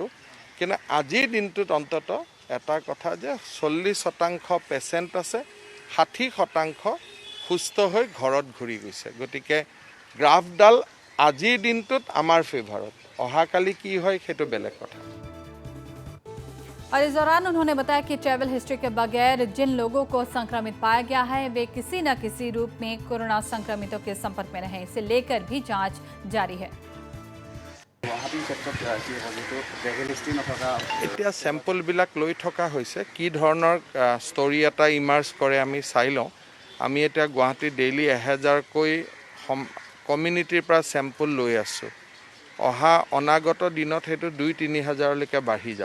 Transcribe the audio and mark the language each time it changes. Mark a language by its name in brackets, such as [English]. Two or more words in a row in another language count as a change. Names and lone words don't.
[Assamese] কিন্তু আজিৰ দিনটোত অন্তত এটা কথা যে 40% পেচেণ্ট আছে, 60% সুস্থ হৈ ঘৰত ঘূৰি গৈছে। গতিকে গ্ৰাফডাল আজিৰ দিনটোত আমাৰ ফেভাৰত, অহাকালি কি হয় সেইটো বেলেগ কথা। [Hindi] और इस दौरान उन्होंने बताया कि [English] travel history [Hindi] के बगैर जिन लोगों को संक्रमित पाया गया है वे किसी न किसी रूप में कोरोना संक्रमितों के संपर्क में रहे। इसे लेकर भी जांच जारी है। [Assamese] এতিয়া চেম্পলবিলাক লৈ থকা হৈছে, কি ধৰণৰ ষ্টৰী এটা ইমাৰ্জ কৰে আমি চাই লওঁ। আমি এতিয়া গুৱাহাটী ডেইলি 1000কৈ কমিউনিটিৰ পৰা চেম্পল লৈ আছোঁ। অহা অনাগত দিনত সেইটো 2-3 হাজাৰলৈকে বাঢ়ি যাব।